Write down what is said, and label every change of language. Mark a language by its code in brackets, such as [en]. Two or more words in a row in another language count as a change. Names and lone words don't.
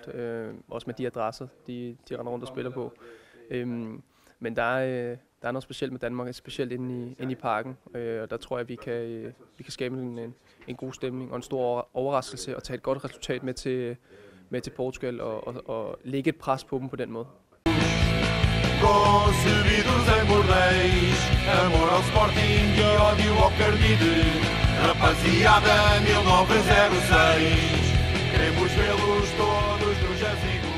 [da] Også med de adresser, de render rundt og spiller på. Men der er noget specielt med Danmark, specielt inde i parken. Og der tror jeg, vi kan skabe en god stemning og en stor overraskelse og tage et godt resultat med til Portugal og lægge et pres på dem på den måde. [pt] Concebidos em bordéis, amor ao Sporting e ódio ao Cardide. Rapaziada 1906, queremos vê-los todos no Jazinho.